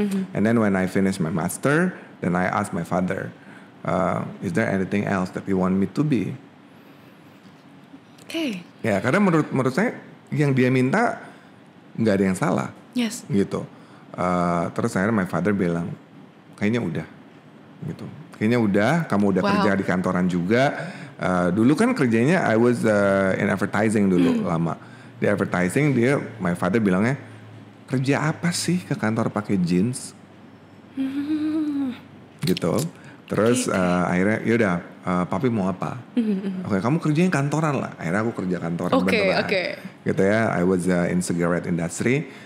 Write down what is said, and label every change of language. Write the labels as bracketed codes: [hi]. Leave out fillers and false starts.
[en] And then when I finish my master, then I ask my father, is there anything else that you want me to be? Okay. [id] Ya, karena menurut saya yang dia minta nggak ada yang salah. [en] Yes. [id] Gitu. Terus akhirnya [en] my father [id] bilang, kayaknya udah. Gitu. Kayaknya udah, kamu udah kerja di kantoran juga. Dulu kan kerjanya [en] I was in advertising [id] dulu lama. Di advertising [en] my father [id] bilangnya, kerja apa sih ke kantor pakai jeans? Gitu. Terus akhirnya yaudah, papi mau apa? Oke, kamu kerjain kantoran lah. Akhirnya aku kerja kantoran beneran. Gitu ya, [en] I was in cigarette industry.